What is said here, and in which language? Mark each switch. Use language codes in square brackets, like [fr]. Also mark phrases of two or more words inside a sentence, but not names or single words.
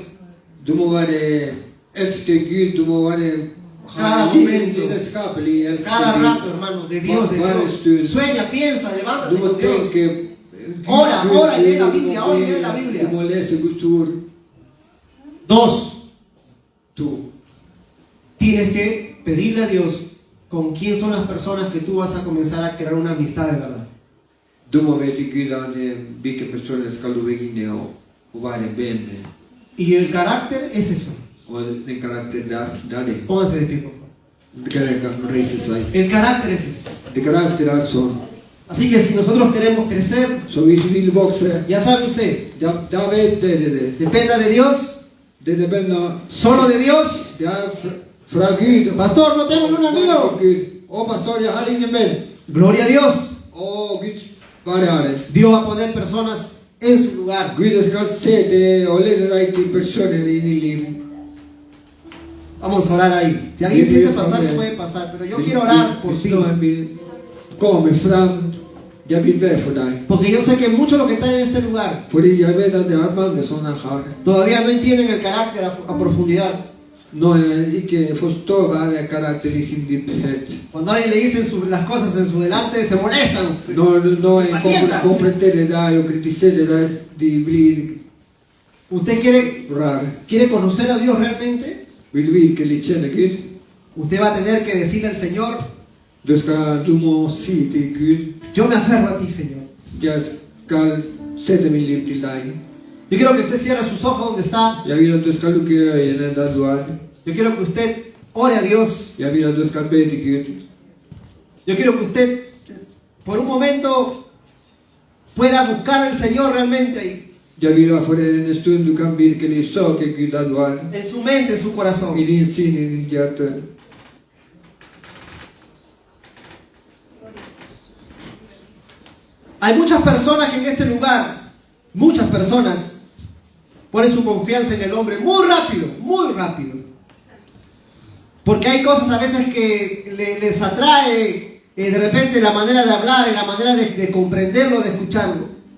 [no] Du må være elske Gud, du må være [es] Cada ha momento, [no] lidenskapelig elske [es] cada [no] Gud. [es] rato, hermano, de Dios, de Dios. Sueña, piensa, levántate [no] Du må [es] con Dios. [no] tenke [es] Ora, [no] Gud, [es] ora, lee la [no] du må [es] Biblia, ora, lee la [no] be, [es] Biblia. [no] Du må lese Guds ord. 2. 2. [es] Tienes que pedirle a Dios con quién son las personas que tú vas a comenzar a crear una amistad de verdad. [no] Du må vite Gud hvilke personer skal du begynne å være venn med. [es] Y el carácter es eso. [no] Og den karakter det er det. [es] Pónganse de pie, por favor. [no] Det kan reise seg. [es] El carácter es eso. [no] Det karakter er sånn. [es] Así que si nosotros queremos crecer, [no] Så hvis vi vil vokse, [es] ya sabe usted, [no] da vet dere det. [es] dependa de Dios, [no] Dere venner, [es] solo de Dios. [no] det er fra Gud. [es] Pastor, no tengo un amigo. [no] Gud. Å, pastor, jeg har ingen venn. [es] Gloria a Dios. [no] Å, Gud, bare Herre. [es] Dios va a poner personas en su lugar. [no] Gud skal se det og lede deg til personer inn i livet. [es] Vamos a orar ahí. Si alguien siente pasar, puede pasar. Pero yo quiero orar por [no] Hvis [es] ti. [no] noen vil komme frem, jeg vil be for deg. [es] Porque yo sé que muchos de los que están en este lugar [no] Fordi jeg vet at det er mange sånne her. [es] todavía no entienden el carácter a profundidad. [no] Når jeg ikke forstår hva er karakter i sin dyphet. [es] Cuando alguien le dicen las cosas en su delante, se molestan. [no] Når en [es] Impacientan. [no] konfronterer deg og kritiserer deg, de blir [es] ¿Usted [no] rare. [es] quiere conocer a Dios realmente? [no] Vil du virkelig kjenne Gud? [es] Usted va a tener que decirle al Señor, [no] Du må si til Gud, [es] yo me aferro a ti, Señor. [no] jeg skal sette min liv til deg. [es] Yo quiero que usted cierre sus ojos donde está. [no] Jeg vil at du skal lukke øynene der du er. [es] Yo quiero que usted ore a Dios. [no] Jeg vil at du skal be til Gud. [es] Yo quiero que usted por un momento pueda buscar al Señor realmente ahí, [no] Jeg vil at for en stund du kan virkelig søke Gud der du er. [es] en su mente, en su corazón. [no] I din sinn, i ditt hjerte. [es] Hay muchas personas que en este lugar, muchas personas, ponen su confianza en el hombre muy rápido, muy rápido. Porque hay cosas a veces que les atrae de repente la manera de hablar y la manera de comprenderlo, de escucharlo.